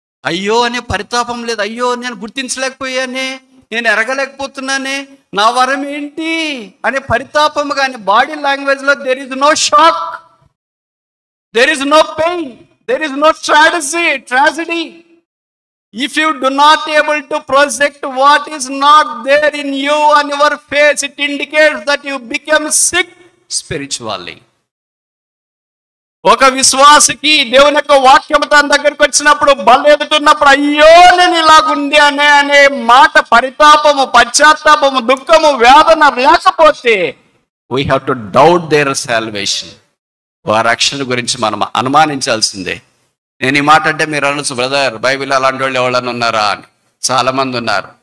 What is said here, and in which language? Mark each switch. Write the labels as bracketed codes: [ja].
[te] అయ్యో అనే పరితాపం లేదు. అయ్యో నేను గుర్తించలేకపోయానే, నేను ఎరగలేకపోతున్నానే, నా వరం ఏంటి అనే పరితాపం. [en] కానీ బాడీ లాంగ్వేజ్లో there is no shock, there is no pain, there is no tragedy. If you do not able to project what is not there in you on your face, it indicates that you become sick spiritually. [te] ఒక విశ్వాసికి దేవుని యొక్క వాక్యం తన దగ్గరికి వచ్చినప్పుడు బలెదుతున్నప్పుడు అయ్యో నేను ఇలాగుంది అనే మాట, పరితాపము, పశ్చాత్తాపము, దుఃఖము, వేదన లేకపోతే [en] we have to doubt their salvation. [te] వారి రక్షణ గురించి మనం అనుమానించాల్సిందే. నేను ఈ మాట అంటే మీరు అనొచ్చు, బ్రదర్ బైబిల్ అలాంటి వాళ్ళు ఎవరైనా ఉన్నారా అని. చాలామంది ఉన్నారు.